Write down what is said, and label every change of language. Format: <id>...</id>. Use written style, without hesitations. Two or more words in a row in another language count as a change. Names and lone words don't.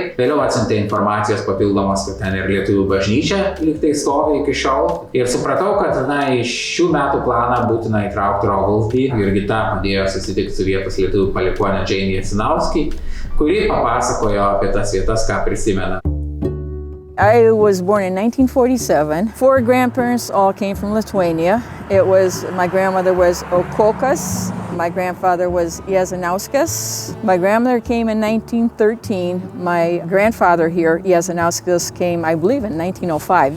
<lt>Vėliau atsiuntė informacijos papildomos, kad ten ir lietuvių bažnyčia lygtai stovi iki šiol. Ir supratau, kad iš šių metų planą būtina įtraukti Oglesby. Jurgita padėjo susitikti su vietos lietuvių palikuone Ilinojus, kuri papasakojo apie tas vietas, ką prisimena.</lt> <en>I was born in 1947. 4 grandparents all came from Lithuania. My grandmother was Okokas. My grandfather was Jezanauskas. My grandmother came in 1913. My grandfather here, Jezanauskas, came, I believe, in 1905.</en>